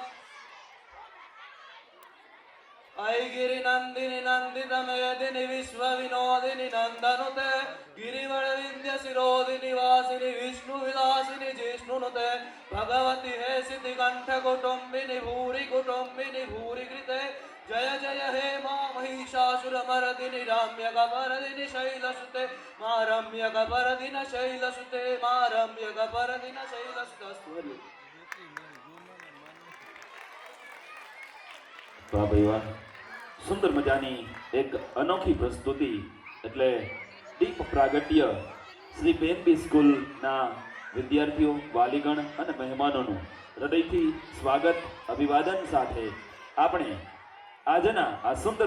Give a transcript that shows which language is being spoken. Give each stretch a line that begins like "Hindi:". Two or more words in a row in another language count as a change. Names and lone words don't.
Sanskrit: ऐगिरिनन्दिनि नन्दितमेदिनि विश्वविनोदिनि नन्दनुते गिरिवरविन्द्यशिरोदिनि वासिनि विष्णुविलासिनि जिष्णुनुते भगवति हे सिद्धिकण्ठकुटुम्बिनि भूरि कुटुम्बिनि भूरि कृते जय जय हे मा महिषासुरमर्दिनि रम्यकपर्दिनि शैलसुते मा रम्यकपर्दिनि शैलसुते मा रम्यकपर्दिनि शैलसुते
Gujarati: વાહ ભાઈ વાહ સુંદર મજાની એક અનોખી પ્રસ્તુતિ એટલે દીપ પ્રાગટ્ય શ્રી બેનબી સ્કૂલના વિદ્યાર્થીઓ વાલીગણ અને મહેમાનોનું હૃદયથી સ્વાગત અભિવાદન સાથે આપણે આજના આ સુંદર